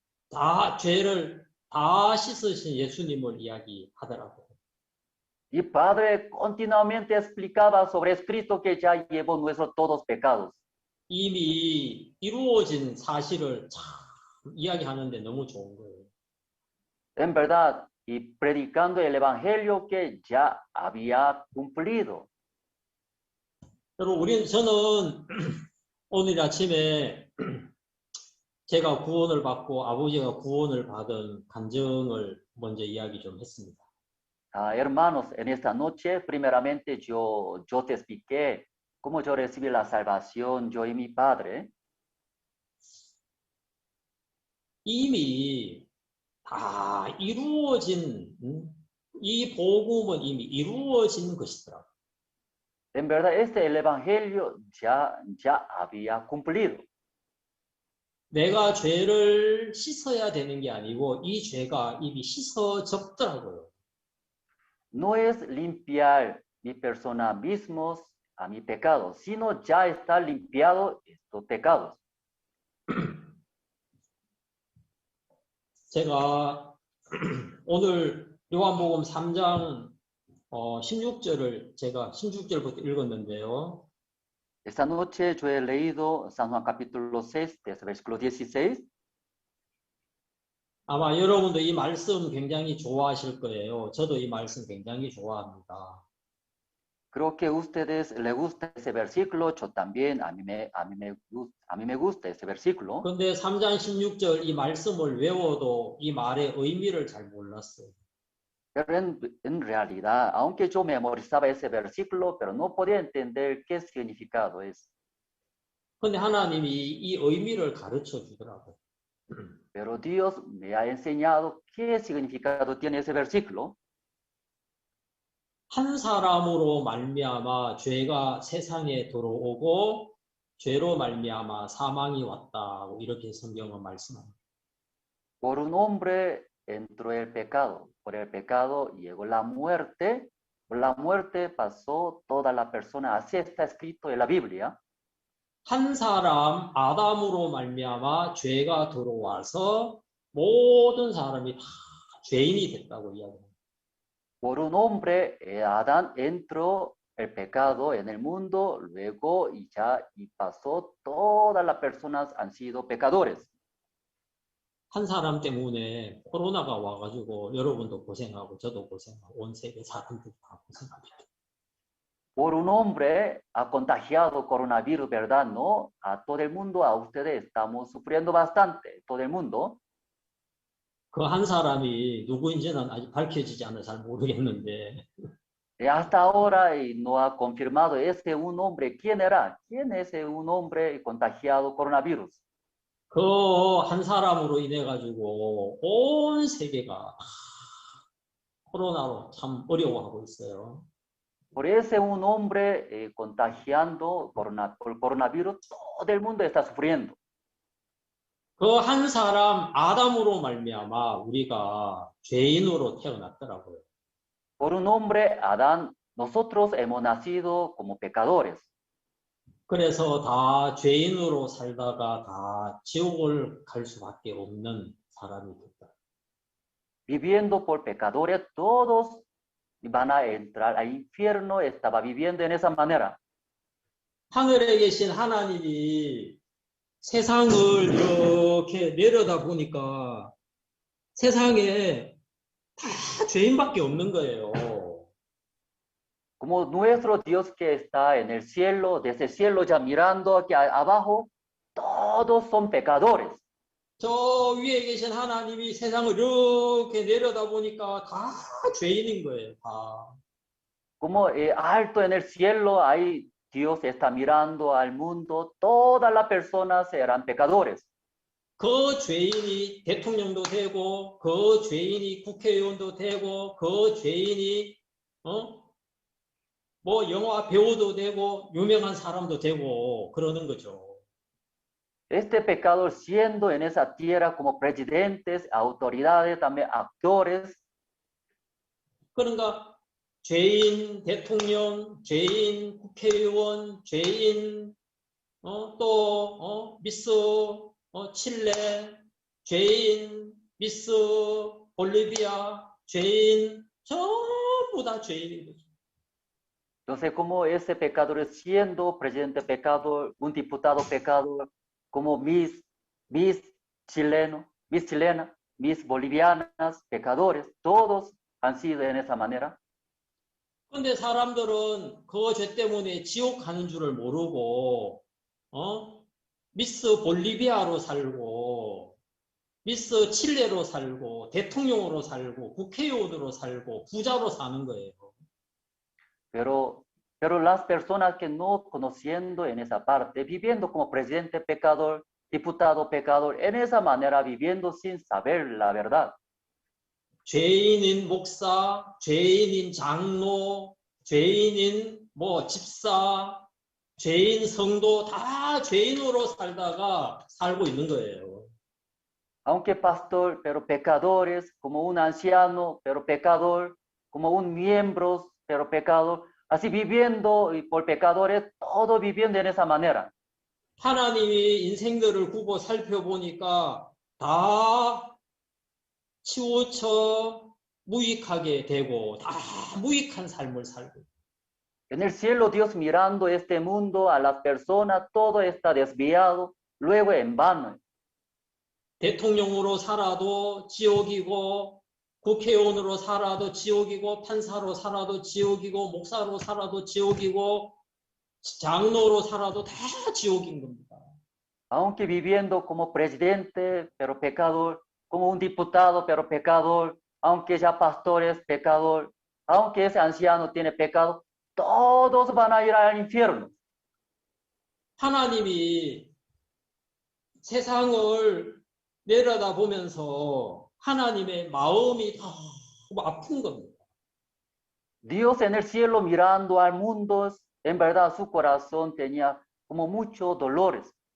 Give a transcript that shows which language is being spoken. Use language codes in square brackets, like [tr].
[ko] 다 죄를 다 씻으신 예수님을 이야기하더라고요. [es] Y Padre continuamente explicaba sobre Cristo que ya llevó nuestros todos pecados. [ko] 이미 이루어진 사실을 참 이야기하는데 너무 좋은 거예요. [es] En verdad, y predicando el evangelio que ya había cumplido. [ko] 여러분, 저는 오늘 아침에 제가 구원을 받고 아버지가 구원을 받은 감정을 먼저 이야기 좀 했습니다. [es] Hermanos, en esta noche, primeramente yo te expliqué cómo yo recibí la salvación, yo y mi padre. [ko] 이미 다 이루어진 이 복음은 이미 이루어진 것이더라고요. [es] En verdad, el evangelio ya había cumplido. [ko] 내가 죄를 씻어야 되는 게 아니고 이 죄가 이미 씻어졌더라고요. [es] No es limpiar mi persona mismos a mi pecado, sino ya está limpiado estos pecados. [ko] 제가 오늘 요한복음 3장 16절을 제가 16절부터 읽었는데요. [es] Esta noche yo he leído San Juan capítulo 6, desde versículo 16. [ko] 아마 여러분도 이 말씀 굉장히 좋아하실 거예요. 저도 이 말씀 굉장히 좋아합니다. [es] Creo que a ustedes les gusta ese versículo, yo también, a mí me gusta ese versículo. [ko] 그런데 3장 16절 이 말씀을 외워도 이 말의 의미를 잘 몰랐어요. [es] Pero en realidad, aunque yo memorizaba ese versículo, pero no podía entender qué significado es. [ko] 근데 하나님이 이 의미를 가르쳐 주더라고요. [es] Pero Dios me ha enseñado qué significado tiene ese versículo. [ko] 한 사람으로 말미암아 죄가 세상에 들어오고 죄로 말미암아 사망이 왔다고 이렇게 성경은 말씀합니다. [es] Por un hombre entró el pecado, por el pecado llegó la muerte, por la muerte pasó toda la persona. Así está escrito en la Biblia. [ko] 한 사람 아담으로 말미암아 죄가 들어와서 모든 사람이 다 죄인이 됐다고 이야기합니다. [es] Por un hombre, Adán entró el pecado en el mundo, luego y pasó, todas las personas han sido pecadores. [ko] 한 사람 때문에 코로나가 와가지고 여러분도 고생하고 저도 고생하고 온 세계 사람들이 다 고생합니다. [es] Por un hombre ha contagiado coronavirus, ¿verdad? No, a todo el mundo, a ustedes estamos sufriendo bastante, todo el mundo. [ko] 그 한 사람이 누구인지는 아직 밝혀지지 않아 잘 모르겠는데 [es] Hasta ahora no ha confirmado ese un hombre. ¿Quién era? ¿Quién es un hombre contagiado coronavirus? [ko] 그 한 사람으로 인해 가지고 온 세계가 코로나로 참 어려워하고 있어요. [es] Por ese un hombre contagiando por coronavirus, todo el mundo está sufriendo. [ko] 그 한 사람 아담으로 말미암아 우리가 죄인으로 태어났더라고요. [es] Por un hombre, Adán, nosotros hemos nacido como pecadores. [ko] 그래서 다 죄인으로 살다가 다 지옥을 갈 수밖에 없는 사람이 됐다. [es] Viviendo por pecadores, todos van a entrar al infierno. Estaba viviendo en esa manera. [ko] 하늘에 계신 하나님이 세상을 이렇게 내려다 보니까 세상에 다 죄인밖에 없는 거예요. [es] Como nuestro Dios que está en el cielo, desde el cielo ya mirando aquí abajo, todos son pecadores. [ko] 저 위에 계신 하나님이 세상을 이렇게 내려다 보니까 다 죄인인 거예요. 다. [es] Como alto en el cielo, ahí Dios está mirando al mundo, todas las personas eran pecadores. [ko] 그 죄인이 대통령도 되고, 그 죄인이 국회의원도 되고, 그 죄인이 뭐 영화 배우도 되고, 유명한 사람도 되고 그러는 거죠. [es] Este pecador siendo en esa tierra como presidentes, autoridades, también actores. [ko] 그러니까 죄인 대통령, 죄인 국회의원, 죄인 또 미스 칠레, 죄인 미스 볼리비아, 죄인 전부 다 죄인인 거죠. [es] Entonces, como ese pecador siendo presidente pecador, un diputado pecador, como Miss chilena, Miss bolivianas, pecadores, todos han sido en esa manera. [ko] 근데 사람들은 그 죄 때문에 지옥 가는 줄을 모르고 미스 볼리비아로 살고 미스 칠레로 살고 대통령으로 살고 국회의원으로 살고 부자로 사는 거예요. [es] Pero las personas que no conociendo en esa parte, viviendo como presidente pecador, diputado pecador, en esa manera viviendo sin saber la verdad. [ko] 죄인인 목사, 죄인인 장로, 죄인인 뭐 집사, 죄인 성도 다 죄인으로 살고 있는 거예요. [es] Aunque pastor, pero pecadores, como un anciano, pero pecador, como un miembro, pero pecador, así viviendo y por pecadores, todo viviendo en esa manera. [ko] 하나님이 인생들을 두고 살펴보니까 다 치우쳐 무익하게 되고 다 무익한 삶을 살고. [es] En el cielo, Dios mirando este mundo, a las personas, todo está desviado, luego en vano. [ko] 대통령으로 살아도 지옥이고, 국회의원으로 살아도 지옥이고, 판사로 살아도 지옥이고, 목사로 살아도 지옥이고, 장로로 살아도 다 지옥인 겁니다. [es] Aunque viviendo como presidente, pero pecador, como un diputado, pero pecador, aunque sea pastor es pecador, aunque ese anciano tiene pecado, todos van a ir al infierno. [ko] 하나님이 세상을 내려다보면서 하나님의 마음이 너무 아픈 겁니다. [es] Dios en el cielo mirando al mundo, en verdad su corazón tenía como muchos dolores.